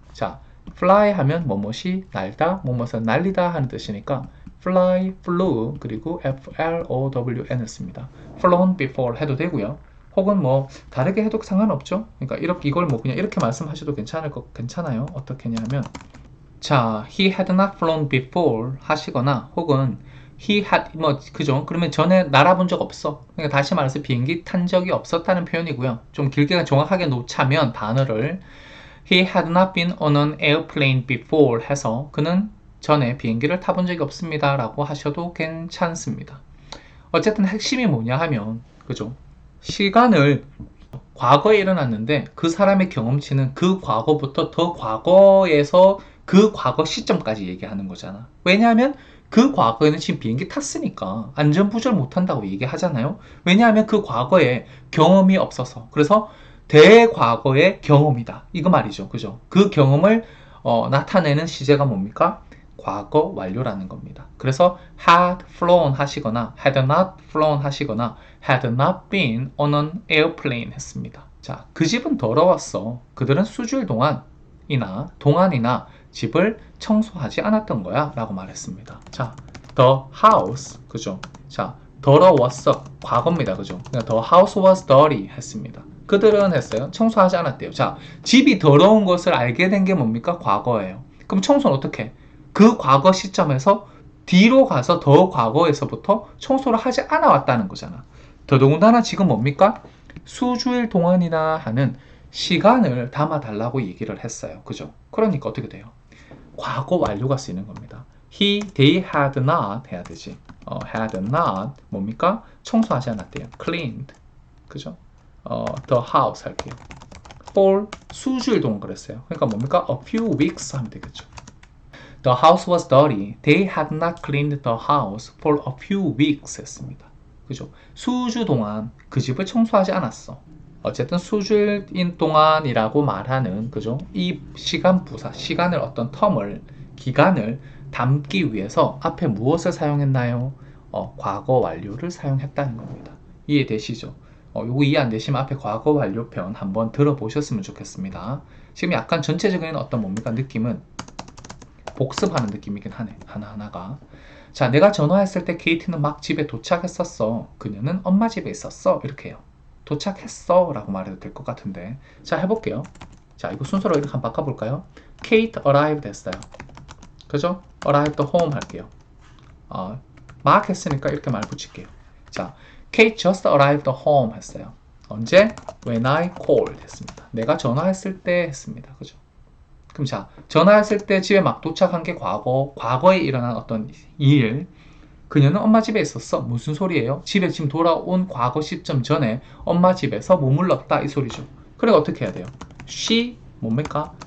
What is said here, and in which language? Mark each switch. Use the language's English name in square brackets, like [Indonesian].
[Korean] 자, fly 하면 뭐뭇이 날다, 뭐뭇은 날리다 하는 뜻이니까 fly, flew, 그리고 flow는 씁니다. [English] flown before [Korean] 해도 되고요. 혹은 뭐 다르게 해도 상관없죠. 그러니까 이걸 뭐 그냥 이렇게 말씀하셔도 괜찮아요. 어떻게 하냐면, 자, [English] he had not flown before [Korean] 하시거나, 혹은 [English] he had [Korean] 그죠? 그러면 전에 날아본 적 없어. 그러니까 다시 말해서 비행기 탄 적이 없었다는 표현이고요. 좀 길게 정확하게 놓자면 단어를 [English] he had not been on an airplane before [Korean] 해서 그는 전에 비행기를 타본 적이 없습니다 라고 하셔도 괜찮습니다. 어쨌든 핵심이 뭐냐 하면, 그죠? 시간을 과거에 일어났는데 그 사람의 경험치는 그 과거부터 더 과거에서 그 과거 시점까지 얘기하는 거잖아. 왜냐하면 그 과거에는 지금 비행기 탔으니까 안전부절 못한다고 얘기하잖아요. 왜냐하면 그 과거에 경험이 없어서. 그래서 대과거의 경험이다. 이거 말이죠. 그죠? 그 경험을 나타내는 시제가 뭡니까? 과거 완료라는 겁니다. 그래서 [English] had flown [Korean] 하시거나 [English] had not flown 하시거나 had not been on an airplane [Korean] 했습니다. 자, 그 집은 더러웠어. 그들은 수주일 동안이나 집을 청소하지 않았던 거야 라고 말했습니다. 자, [English] the house, [Korean] 그죠? 자, 더러웠어. 과거입니다. 그죠? 그러니까 [English] the house was dirty [Korean] 했습니다. 그들은 했어요. 청소하지 않았대요. 자, 집이 더러운 것을 알게 된 게 뭡니까? 과거예요. 그럼 청소는 어떻게 해? 그 과거 시점에서 뒤로 가서 더 과거에서부터 청소를 하지 않아 왔다는 거잖아. 더더군다나 지금 뭡니까? 수주일 동안이나 하는 시간을 담아달라고 얘기를 했어요. 그죠? 그러니까 어떻게 돼요? 과거 완료가 쓰이는 겁니다. [English] they had not [Korean] 해야 되지. [English] had not [Korean] 뭡니까? 청소하지 않았대요. cleaned. 그죠? [English] the house [Korean] 할게요. for 수주일 동안 그랬어요. 그러니까 뭡니까? [English] a few weeks [Korean] 하면 되겠죠. [English] The house was dirty. They had not cleaned the house for a few weeks [Korean] 했습니다. 그죠? 수주 동안 그 집을 청소하지 않았어. 어쨌든 수주일 동안이라고 말하는 그죠? 이 시간 부사, 시간을 어떤 텀을, 기간을 담기 위해서 앞에 무엇을 사용했나요? 과거 완료를 사용했다는 겁니다. 이해되시죠? 요거 이해 안 되시면 앞에 과거 완료 편 한번 들어보셨으면 좋겠습니다. 지금 약간 전체적인 어떤 뭡니까? 느낌은 복습하는 느낌이긴 하네. 하나하나가. 자, 내가 전화했을 때 케이트는 막 집에 도착했었어. 그녀는 엄마 집에 있었어. 이렇게 해요. 도착했어 라고 말해도 될 것 같은데. 자, 해볼게요. 자, 이거 순서로 이렇게 한번 바꿔볼까요? [English] Kate arrived [Korean] 했어요. 그죠? [English] arrived home [Korean] 할게요. 막 했으니까 이렇게 말 붙일게요. 자, [English] Kate just arrived home [Korean] 했어요. 언제? [English] When I called [Korean] 했습니다. 내가 전화했을 때 했습니다. 그죠? 그럼 자, 전화했을 때 집에 막 도착한 게 과거에 일어난 어떤 일. 그녀는 엄마 집에 있었어. 무슨 소리예요? 집에 지금 돌아온 과거 시점 전에 엄마 집에서 머물렀다 이 소리죠. 그래 어떻게 해야 돼요? [English] She [Korean] 뭡니까?